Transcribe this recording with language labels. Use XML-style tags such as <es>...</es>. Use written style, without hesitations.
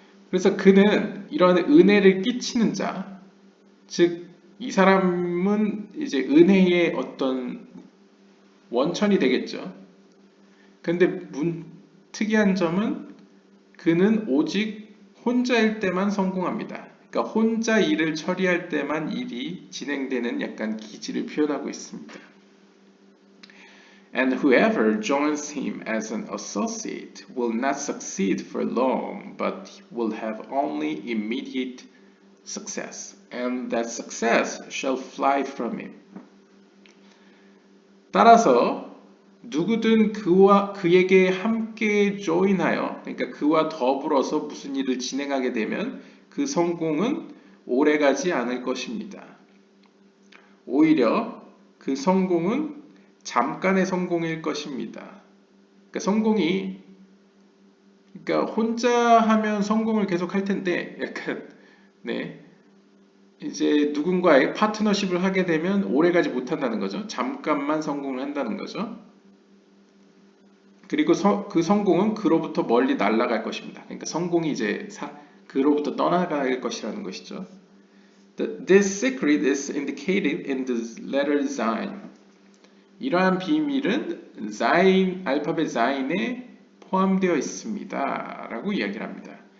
<ko>그래서 그는 이러한 은혜를 끼치는 자, 즉 이 사람은 이제 은혜의 어떤 원천이 되겠죠. 근데 특이한 점은 그는 오직 혼자일 때만 성공합니다. 그러니까 혼자 일을 처리할 때만 일이 진행되는 약간 기질을 표현하고 있습니다.</ko> <en>And whoever joins him as an associate will not succeed for long, but will have only immediate success, and that success shall fly from him.</en> <ko>따라서 누구든 그에게 함께 join하여, 그러니까 그와 더불어서 무슨 일을 진행하게 되면 그 성공은 오래가지 않을 것입니다. 오히려 그 성공은 잠깐의 성공일 것입니다. 그러니까 성공이, 그러니까 혼자 하면 성공을 계속 할 텐데, 약간 네, 이제 누군가의 파트너십을 하게 되면 오래가지 못한다는 거죠. 잠깐만 성공을 한다는 거죠. 그리고 그 성공은 그로부터 멀리 날아갈 것입니다. 그러니까 성공이 이제 그로부터 떠나갈 것이라는 것이죠.</ko> <en>This secret is indicated in the letter Zain.</en> <ko>이러한 비밀은 알파벳 Zain에 포함되어 있습니다. 라고 이야기를 합니다.</ko>